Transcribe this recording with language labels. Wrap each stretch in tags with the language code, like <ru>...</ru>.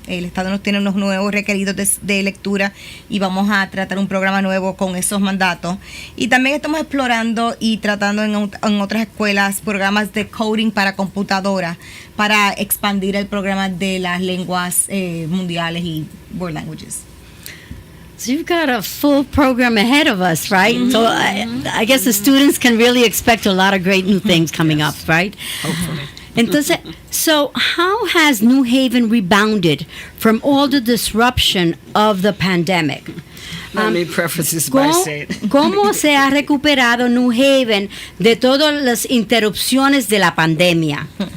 <es>El Estado nos tiene unos nuevos requeridos de lectura y vamos a tratar un programa nuevo con esos mandatos. Y también estamos explorando y tratando en otras escuelas programas de coding para computadora para expandir el programa de las lenguas mundiales y</es> <en>world languages. So you've got a full program ahead of us, right? Mm-hmm. So I guess the students can really expect a lot of great new things coming up, right? Hopefully. Entonces, so how has New Haven rebounded from all the disruption of the pandemic? Let me preface this by saying,</en> <es>¿Cómo se ha recuperado New Haven de todas las interrupciones de la pandemia?</es>